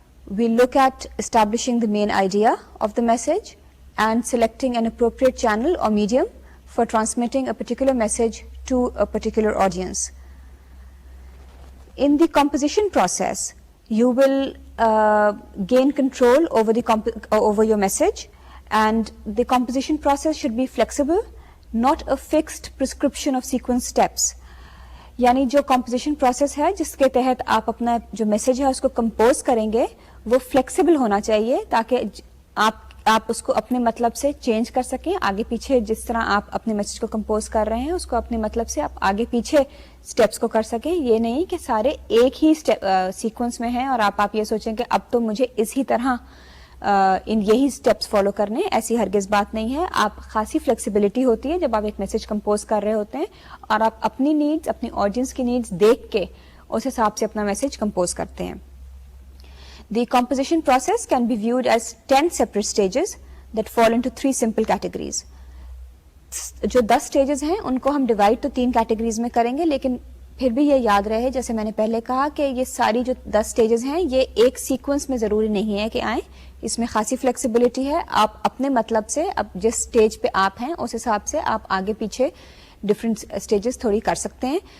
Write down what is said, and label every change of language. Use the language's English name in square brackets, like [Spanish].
[English] We'll look at establishing the main idea of the message and selecting an appropriate channel or medium for transmitting a particular message to a particular audience. In the composition process, you will gain control over your message, and the composition process should be flexible, not a fixed prescription of sequence steps. [Urdu] یعنی جو composition process ہے جس کے تحت آپ اپنا جو message ہے اس کو کمپوز کریں گے وہ فلیکسیبل ہونا چاہیے تاکہ آپ اس کو اپنے مطلب سے چینج کر سکیں. آگے پیچھے جس طرح آپ اپنے میسج کو کمپوز کر رہے ہیں اس کو اپنے مطلب سے آپ آگے پیچھے اسٹیپس کو کر سکیں. یہ نہیں کہ سارے ایک ہی سیکوینس میں ہیں اور آپ یہ سوچیں کہ اب تو مجھے اسی طرح یہی اسٹیپس فالو کرنے. ایسی ہرگز بات نہیں ہے. آپ خاصی فلیکسیبلٹی ہوتی ہے جب آپ ایک میسج کمپوز کر رہے ہوتے ہیں اور آپ اپنی نیڈز اپنی آڈینس کی نیڈز دیکھ کے اس حساب سے اپنا میسج کمپوز کرتے ہیں. [English] The composition process can be viewed as 10 separate stages that fall into 3 simple categories. [Urdu] جو 10 stages ہیں ان کو ہم ڈیوائڈ تو 3 categories میں کریں گے, لیکن پھر بھی یہ یاد رہے جیسے میں نے پہلے کہا کہ یہ ساری جو 10 stages ہیں یہ ایک سیکوینس میں ضروری نہیں ہے کہ آئیں. اس میں خاصی فلیکسیبلٹی ہے. آپ اپنے مطلب سے اب جس سٹیج پہ آپ ہیں اس حساب سے آپ آگے پیچھے ڈفرینٹ سٹیجز تھوڑی کر سکتے ہیں.